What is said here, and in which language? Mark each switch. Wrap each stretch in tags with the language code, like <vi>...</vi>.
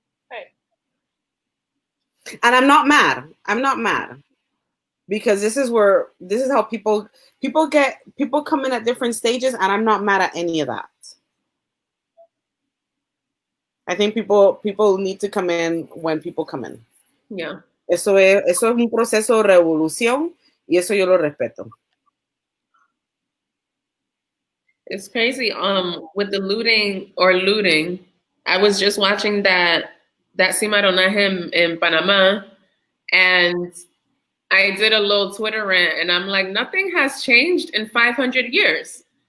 <en>Right. And I'm not mad because this is how people come in at different stages, and I'm not mad at any of that. I think people need to come in when people come in. Yeah.</en> <es>Eso es un proceso de revolución y eso yo lo respeto.</es> <en>It's crazy. With the looting, I was just watching that Cimarronaje in Panama, and I did a little Twitter rant, and I'm like, nothing has changed in 500 years.</en>